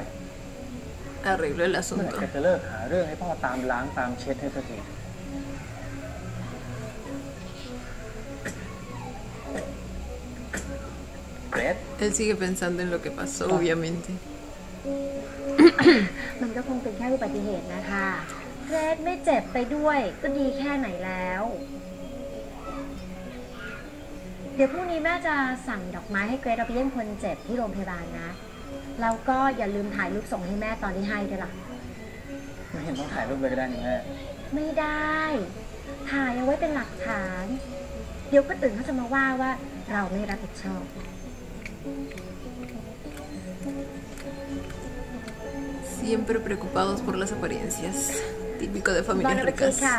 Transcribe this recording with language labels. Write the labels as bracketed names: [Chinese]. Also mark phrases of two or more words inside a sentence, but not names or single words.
[Spanish] Arregló el [Thai] เมื่อ [Spanish] asunto. [Thai] ไหร่แกจะเลิกหาเรื่องให้พ่อตามล้างตามเช็ดให้สักที เกรด [Spanish] Él sigue pensando en lo que pasó, obviamente. [Thai] มันก็คงเป็นแค่อุบัติเหตุนะคะเกรดไม่เจ็บไปด้วยก็ดีแค่ไหนแล้ว เดี๋ยวพรุ่งนี้แม่จะสั่งดอกไม้ให้เกรดเอาไปเยี่ยมคนเจ็บที่โรงพยาบาลนะแล้วก็อย่าลืมถ่ายรูปส่งให้แม่ตอนที่ให้ด้วยล่ะ ไม่เห็นต้องถ่ายรูปเลยก็ได้นี่แม่ ไม่ได้ ถ่ายเอาไว้เป็นหลักฐาน เดี๋ยวคนอื่นเขาจะมาว่าเราไม่รับผิดชอบ [Spanish] Siempre preocupados por las apariencias. Típico de [Thai] บอล [Spanish] familias [Thai] ไปทีค่ะ